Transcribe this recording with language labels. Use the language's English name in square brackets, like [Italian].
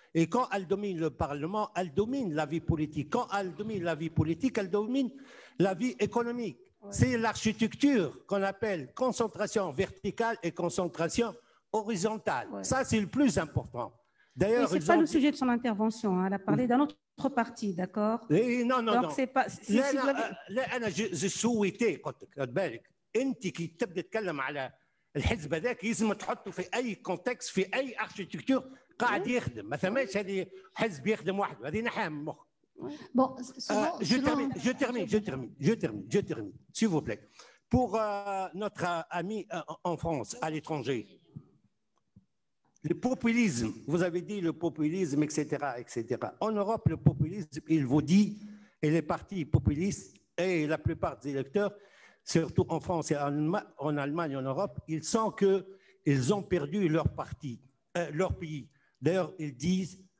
[French] Et quand elle domine le Parlement, elle domine la vie politique. Quand elle domine la vie politique, elle domine la vie économique. Ouais. C'est l'architecture qu'on appelle concentration verticale et concentration horizontale. Ouais. Ça, c'est le plus important. D'ailleurs, ce n'est pas le sujet de son intervention. Hein. Elle a parlé d'un autre parti, d'accord? Non. Donc, c'est pas... je souhaitais, [Arabic] انت كي تبدا تتكلم على الحزب هذاك لازم تحطه في اي كونتكست في اي اركتيكتور قاعد يخدم ما ثماش هذه حزب يخدم وحده هذه نحام من مخ. [French] Bon, je termine, s'il vous plaît. Pour notre ami en France, à l'étranger, le populisme, vous avez dit le populisme, etc., etc. En Europe, le populisme, il vous dit, et les partis populistes et la plupart des électeurs, surtout en France et en Allemagne, en Europe, ils sentent qu'ils ont perdu leur parti, leur pays. D'ailleurs, ils disent,